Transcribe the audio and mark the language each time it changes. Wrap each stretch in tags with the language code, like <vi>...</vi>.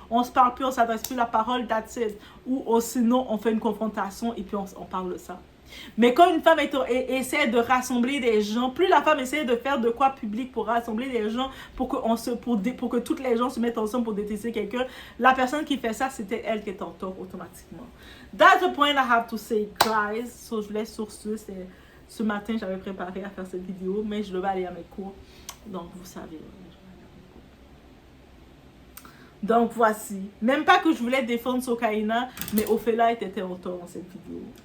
<fr>On se parle plus, on s'adresse plus la parole,</fr> <en>that's it.</en> <fr>Ou sinon, on fait une confrontation et puis on parle de ça. Mais quand une femme essaie de rassembler des gens, plus la femme essaie de faire de quoi public pour rassembler des gens, pour que toutes les gens se mettent ensemble pour détester quelqu'un, la personne qui fait ça, c'était elle qui est en tort automatiquement.</fr> <en>That's the point I have to say, guys.</en> <fr>So, je vous laisse sur ce matin, j'avais préparé à faire cette vidéo, mais je devais aller à mes cours. Donc, vous savez. Donc, voici. Même pas que je voulais défendre Sokaina, mais Ophélia était en tort dans cette vidéo.</fr>